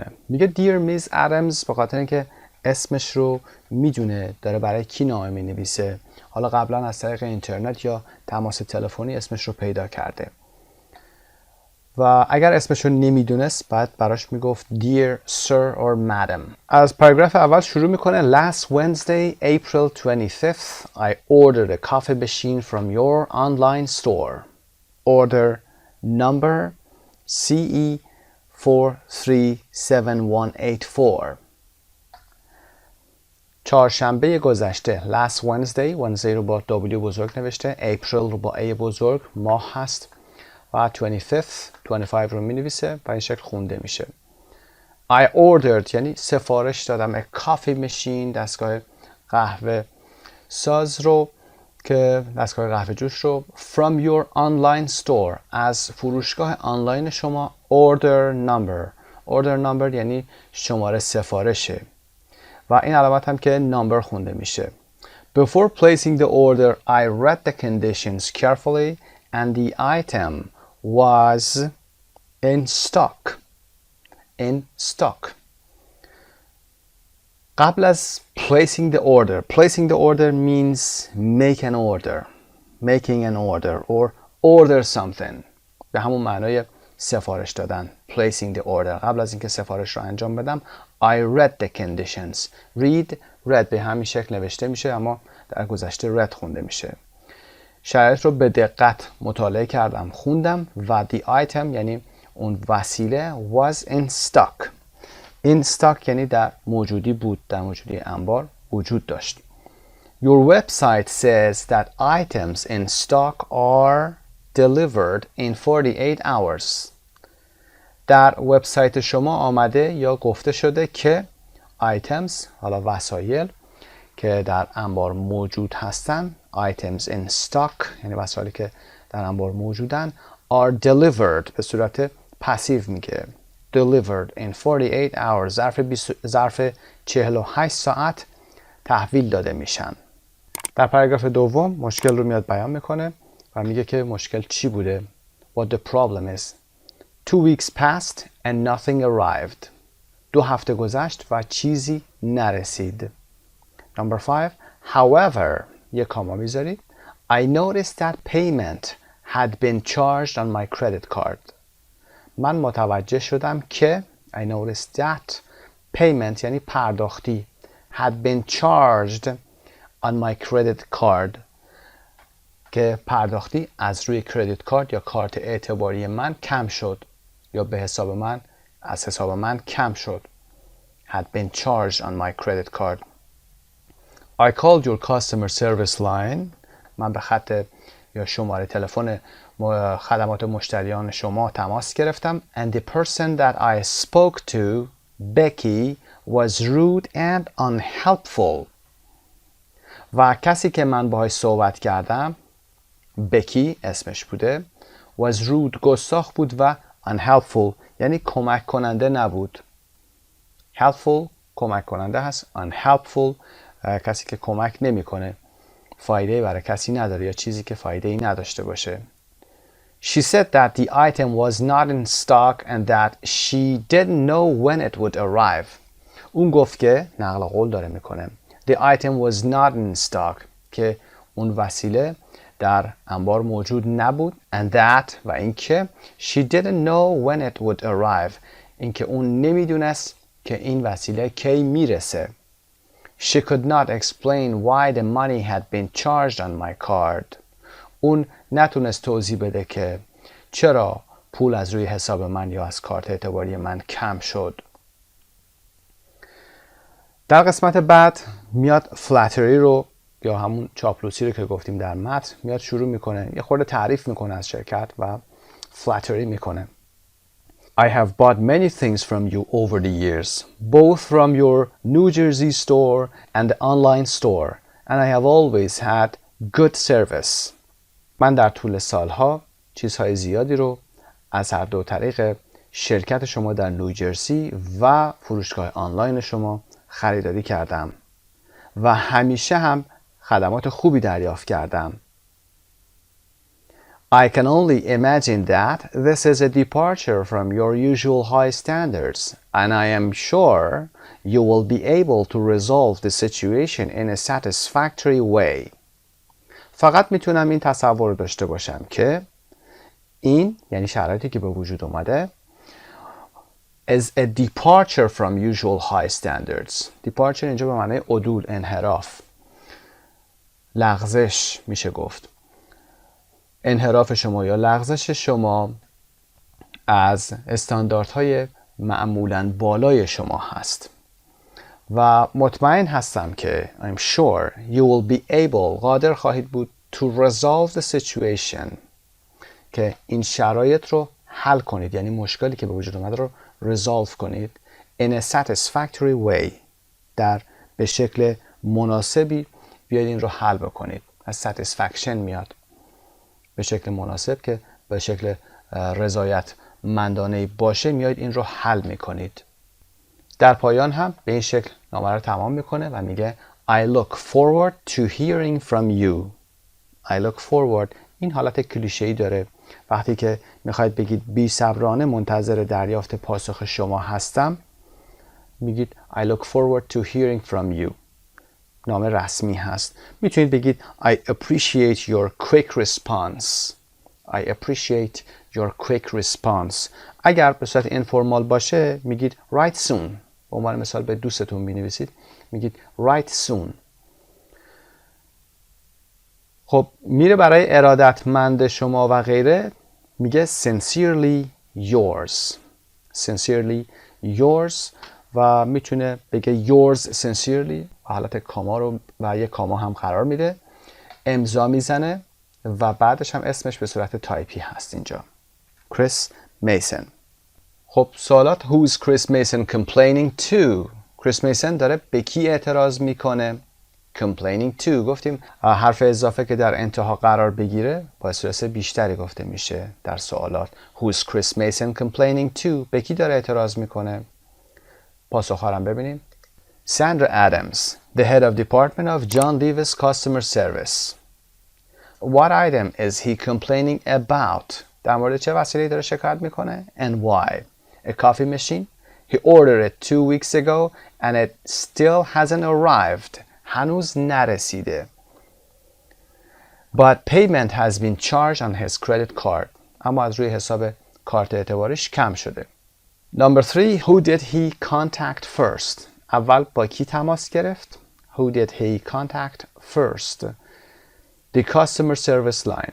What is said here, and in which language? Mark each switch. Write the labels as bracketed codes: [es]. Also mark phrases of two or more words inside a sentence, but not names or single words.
[fa] میگه [en] Dear Ms. Adams [fa] به خاطر اینکه اسمش رو میدونه داره برای کی نامه مینویسه. حالا قبلا از طریق اینترنت یا تماس تلفنی اسمش رو پیدا کرده و اگر اسمش رو نمیدونست بعد براش میگفت [en] Dear Sir or Madam. [fa] از پاراگراف اول شروع میکنه. [en] Last Wednesday, April 25th, I ordered a coffee machine from your online store. Order number CE 437184. [fa] چهارشنبه گذشته. [en] Last Wednesday، [fa] Wednesday رو با W بزرگ نوشته، April رو با A بزرگ، ماه هست و 25th 25 رو می نویسه و این شکل خونده میشه. [en] I ordered [fa] یعنی سفارش دادم. [en] A coffee machine، [fa] دستگاه قهوه ساز رو که دستگاه قهوه جوش رو [en] from your online store، [fa] از فروشگاه آنلاین شما. [en] order number [fa] یعنی شماره سفارشه و این علامت هم که number خونده میشه. [en] Before placing the order, I read the conditions carefully and the item was in stock. [fa] قبل از [en] placing the order means making an order or order something. [fa] به همون معنای سفارش دادن. [en] placing the order. [fa] قبل از اینکه سفارش رو انجام بدم [en] I read the conditions. [fa] read به همین شکل نوشته میشه اما در گذشته read خونده میشه. شرایط رو به دقت مطالعه کردم، خوندم و [en] the item [fa] یعنی اون وسیله [en] was in stock. in stock [fa] یعنی در موجودی بود، در موجودی انبار وجود داشت. [en] Your website says that items in stock are delivered in 48 hours. [fa] در وبسایت شما آمده یا گفته شده که items، حالا وسایل که در انبار موجود هستن، [en] items in stock [fa] یعنی وسایلی که در انبار موجودن، [en] are delivered [fa] به صورت پسیو میگه. [en] delivered in 48 hours [fa] ظرف 48 ساعت تحویل داده میشن. در پاراگراف دوم مشکل رو میاد بیان میکنه و میگه که مشکل چی بوده. [en] What the problem is. 2 weeks passed and nothing arrived. [fa] 2 هفته گذشت و چیزی نرسید. [en] Number 5. However, [fa] یه کاما میذارید. [en] I noticed that payment had been charged on my credit card. [fa] من متوجه شدم که [en] I noticed that payment [fa] یعنی پرداختی [en] had been charged on my credit card [fa] که پرداختی از روی کردیت کارت یا کارت اعتباری من کم شد یا به حساب من از حساب من کم شد. [en] had been charged on my credit card. I called your customer service line. [fa] من به خط یا شماره تلفن خدمات مشتریان شما تماس گرفتم [en] and the person that I spoke to, Becky, was rude and unhelpful. [fa] و کسی که من باهاش صحبت کردم، بکی اسمش بوده، [en] was rude [fa] گستاخ بود و unhelpful یعنی کمک کننده نبود. helpful کمک کننده هست، unhelpful کسی که کمک نمیکنه، فایده برای کسی نداره یا چیزی که فایده ای نداشته باشه. [en] She said that the item was not in stock and that she didn't know when it would arrive. [fa] اون گفت که نقل قول داره میکنه. [en] The item was not in stock [fa] که اون وسیله در انبار موجود نبود [en] and that [fa] و اینکه [en] she didn't know when it would arrive [fa] اینکه اون نمیدونست که این وسیله کی میرسه. [en] She could not explain why the money had been charged on my card. [fa] اون نتونست توضیح بده که چرا پول از روی حساب من یا از کارت اعتباری من کم شد. در قسمت بعد میاد فلاتری رو یا همون چاپلوسی رو که گفتیم در متن میاد شروع میکنه، یه خورده تعریف میکنه از شرکت و فلاتری میکنه. [en] I have bought many things from you over the years, both from your New Jersey store and the online store, and I have always had good service. [fa] من در طول سالها چیزهای زیادی رو از هر دو طریق شرکت شما در نیوجرسی و فروشگاه آنلاین شما خریداری کردم و همیشه هم خدمات خوبی دریافت کردم. [en] I can only imagine that this is a departure from your usual high standards, and I am sure you will be able to resolve the situation in a satisfactory way. [fa] فقط میتونم این تصور رو داشته باشم که این یعنی شرایطی که به وجود اومده [en] is a departure from usual high standards. [fa] Departure اینجا به معنی عدول، انحراف، لغزش میشه گفت. انحراف شما یا لغزش شما از استانداردهای معمولاً بالای شما هست و مطمئن هستم که [en] I'm sure you will be able [fa] قادر خواهید بود [en] to resolve the situation [fa] که این شرایط رو حل کنید، یعنی مشکلی که به وجود اومده رو resolve کنید [en] in a satisfactory way [fa] به شکل مناسبی بیاید این رو حل بکنید. از satisfaction میاد، به شکل مناسب که به شکل رضایت مندانه باشه میاید این رو حل میکنید. در پایان هم به این شکل نامه رو تمام میکنه و میگه [en] I look forward to hearing from you. I look forward [fa] این حالت کلیشه‌ای داره. وقتی که میخواید بگید بی‌صبرانه منتظر دریافت پاسخ شما هستم میگید [en] I look forward to hearing from you. [fa] نامه رسمی هست. میتونید بگید [en] I appreciate your quick response. I appreciate your quick response. [fa] اگر به صورت اینفورمال باشه میگید [en] write soon. [fa] به عنوان مثال به دوستتون مینویسید میگید [en] write soon. [fa] خب میره برای ارادتمند شما و غیره میگه [en] sincerely yours. sincerely yours [fa] و میتونه بگه [en] yours sincerely [fa] و حالت کاما رو و یک کاما هم قرار میده، امضا میزنه و بعدش هم اسمش به صورت تایپی هست اینجا. کریس میسن. خب سوالات [en] who's Chris Mason complaining to؟ [fa] کریس میسن داره به کی اعتراض میکنه؟ [en] complaining to. [fa] گفتیم حرف اضافه که در انتها قرار بگیره با استرس بیشتری گفته میشه در سوالات. [en] who's Chris Mason complaining to؟ [fa] به کی داره اعتراض میکنه؟ پاسخ‌ها رو ببینیم. [en] Sandra Adams, the head of department of John Lewis customer service. What item is he complaining about? [fa] در مورد چه وسیله‌ای داره شکایت میکنه؟ [en] And why? A coffee machine? He ordered it 2 weeks ago and it still hasn't arrived. [fa] هنوز نرسیده. [en] But payment has been charged on his credit card. [fa] اما از روی حساب کارت اعتباریش کم شده. [en] Number 3, who did he contact first? [fa] اول با کی تماس گرفت؟ [en] Who did he contact first? The customer service line.